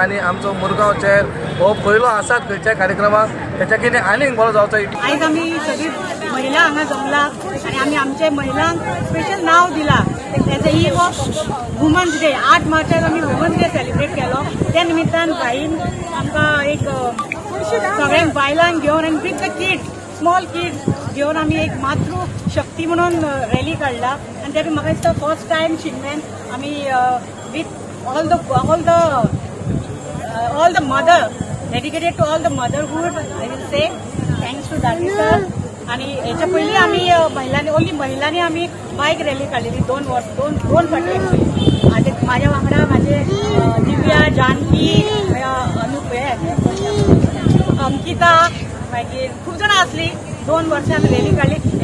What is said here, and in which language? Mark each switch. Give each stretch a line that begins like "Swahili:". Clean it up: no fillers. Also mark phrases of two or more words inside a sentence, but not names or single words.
Konkani: आनी आमचो मुरगांव शहर हो पयलो आसात खंयच्याय कार्यक्रमाक त्याच्या कितें आनीक बरो जावचो. आयज आमी सगळी महिला हांगा जमला आनी आमी आमच्या महिलांक स्पेशल नाव दिला.
English: as a eve of Women's Day
Konkani: 8 मार्चाक आमी
English: Women's Day celebrate केलो.
Konkani: त्या निमित्तान बाईन आमकां एक सगळ्यांक बायलांक घेवन आनी
English: with the kids small kids
Konkani: घेवन आमी एक मातृ शक्ती म्हणून रॅली काडला. आनी त्या म्हाका दिसता
English: first time
Konkani: शिगम्यान आमी
English: विथ all the mother, dedicated to all the motherhood, I will say thanks to Dadi sir.
Konkani: आणि याच्या पयलीं आमी महिलांनी आमी बायक रॅली काडलेली 2 फाटी. आतां म्हाज्या वांगडा म्हाजे दिव्या, जानकी, अंकिता मागीर खूब जाणां आसली. 2 वर्सां आमी रॅली काडली.